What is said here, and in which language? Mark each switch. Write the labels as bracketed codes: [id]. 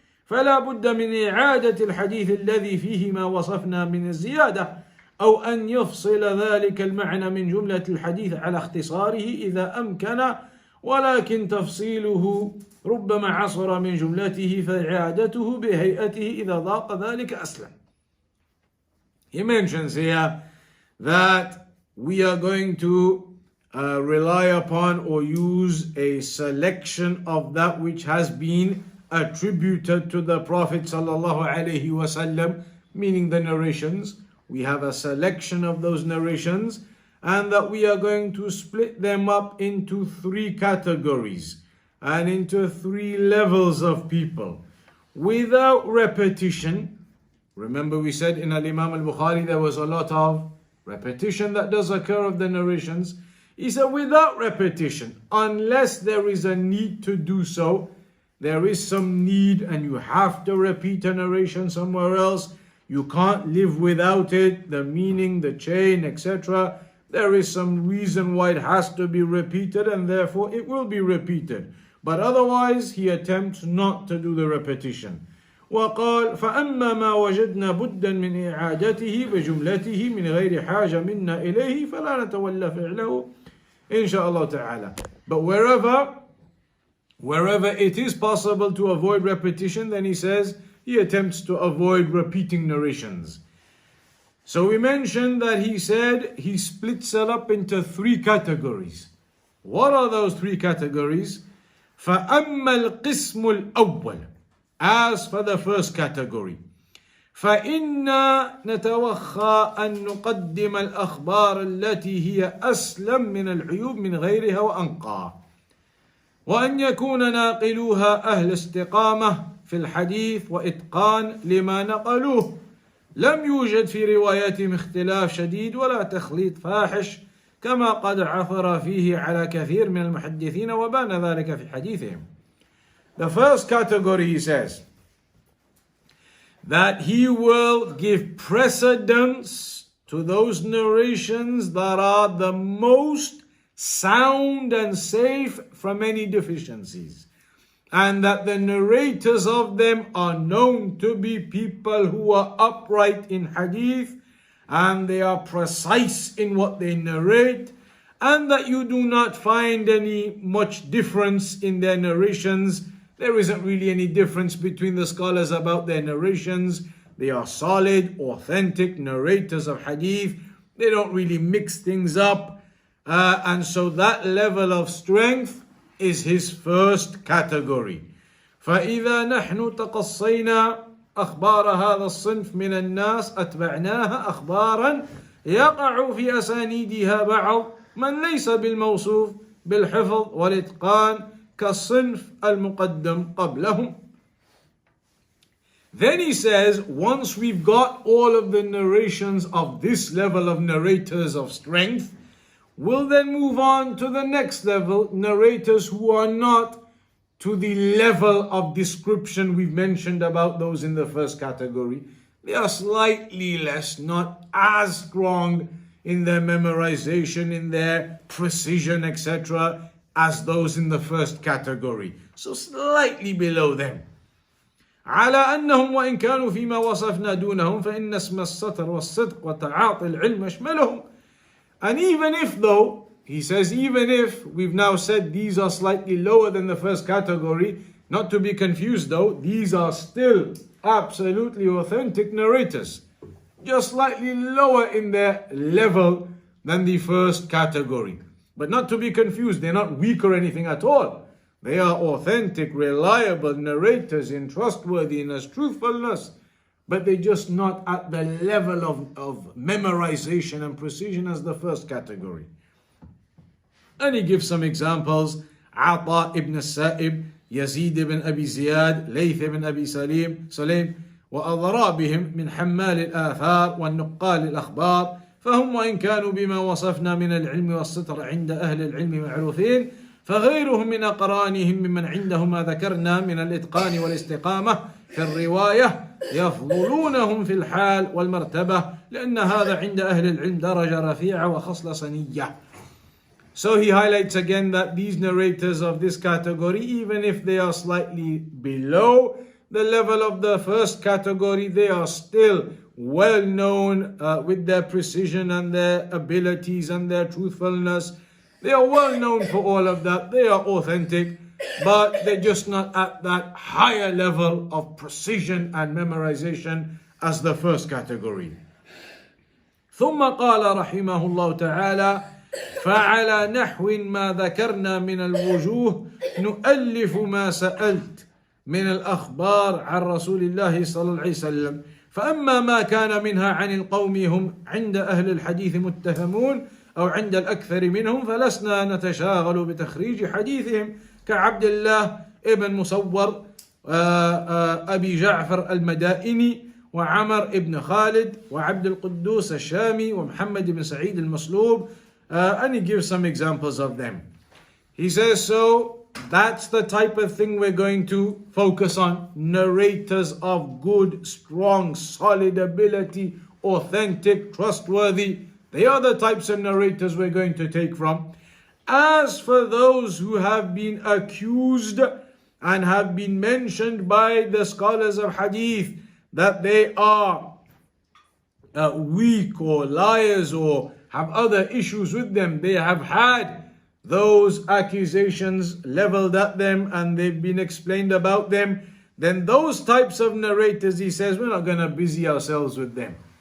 [ar] فلا بد من إعادة الحديث الذي فيه ما وصفنا من الزيادة، أو أن يفصل ذلك المعنى من جملة الحديث على اختصاره إذا أمكن، ولكن تفصيله ربما عصر من جملته فإعادته بهيئته إذا ضاق ذلك أسلم. [en] He mentions here that we are going to rely upon or use a selection of that which has been attributed to the Prophet sallallahu alaihi wasallam, meaning the narrations. We have a selection of those narrations, and that we are going to split them up into 3 categories and into 3 levels of people without repetition. Remember, we said in Al-Imam al-Bukhari there was a lot of repetition that does occur of the narrations. He said without repetition, unless there is a need to do so, there is some need and you have to repeat a narration somewhere else, you can't live without it, the meaning, the chain, etc. There is some reason why it has to be repeated and therefore it will be repeated. But otherwise, he attempts not to do the repetition. [ar] وقال فأما ما وجدنا بدا من إعادته بجملته من غير حاجة منا إليه فلا نتولى فعله إن شاء الله تعالى. [en] But wherever it is possible to avoid repetition, then he says he attempts to avoid repeating narrations. So we mentioned that he said he splits it up into 3 categories. What are those 3 categories? [ar] فأما القسم الأول, [en] as for the first category, [ar] فإنا نتوخى أن نقدم الأخبار التي هي أسلم من العيوب من غيرها وأنقى، وأن يكون ناقلوها أهل استقامة في الحديث وإتقان لما نقلوه، لم يوجد في رواياتهم اختلاف شديد ولا تخليط فاحش كما قد عثر فيه على كثير من المحدثين وبان ذلك في حديثهم. [en] The first category, he says, that he will give precedence to those narrations that are the most sound and safe from any deficiencies. and that the narrators of them are known to be people who are upright in hadith, and they are precise in what they narrate, and that you do not find any much difference in their narrations. There isn't really any difference between the scholars about their narrations. They are solid, authentic narrators of hadith. They don't really mix things up. And so that level of strength is his first category. [ar] فإذا نحن تقصينا أخبار هذا الصنف من الناس أتبعناها أخبارا يقع في أسانيدها بعض من ليس بالموصوف بالحفظ والإتقان كالصنف المقدم قبلهم. [en] Then he says, once we've got all of the narrations of this level of narrators of strength, we'll then move on to the next level, narrators who are not to the level of description we've mentioned about those in the first category. They are slightly less, not as strong in their memorization, in their precision, etc., as those in the first category. So slightly below them. [ar] على أنهم وإن كانوا فيما وصفنا دونهم فإن اسم الستر والصدق وتعاطي العلم يشملهم. [en] And even if though, he says, even if we've now said these are slightly lower than the first category, not to be confused though, these are still absolutely authentic narrators, just slightly lower in their level than the first category. But not to be confused, they're not weak or anything at all. They are authentic, reliable narrators in trustworthiness, truthfulness, but they're just not at the level of memorization and precision as the first category. And he gives some examples: [ar] Ata ibn al-Sa'ib, Yazid ibn Abi Ziyad, Layth ibn Abi Sulaym, وأضرابهم من حمال الآثار والنقال الأخبار فهم وإن كانوا بما وصفنا من العلم والستر عند أهل العلم معروفين فغيرهم من أقرانهم ممن عنده ما ذكرنا من الإتقان والاستقامة في الرواية يفضلونهم في الحال والمرتبة لأن هذا عند أهل العلم درجة رفيعة وخصلة صنية. [en] So he highlights again that these narrators of this category, even if they are slightly below the level of the first category, they are still well known with their precision and their abilities and their truthfulness. They are well known for all of that. They are authentic, but they're just not at that higher level of precision and memorization as the first category. [ar] ثم قال رحمه الله تعالى فعلى نحو ما ذكرنا من الوجوه نؤلف ما سألت من الأخبار عن رسول الله صلى الله عليه وسلم فأما ما كان منها عن القوم هم عند أهل الحديث متهمون أو عند الأكثر منهم فلسنا نتشاغل بتخريج حديثهم كعبد الله ابن مصور أبي جعفر المدائني وعمر ابن خالد وعبد القدوس الشامي ومحمد بن سعيد المصلوب. [en] And he gives some examples of them. He says, so that's the type of thing we're going to focus on. Narrators of good, strong, solid ability, authentic, trustworthy. They are the types of narrators we're going to take from. As for those who have been accused and have been mentioned by the scholars of hadith that they are weak or liars or have other issues with them, they have had those accusations leveled at them and they've been explained about them, then those types of narrators, he says, we're not going to busy ourselves with them.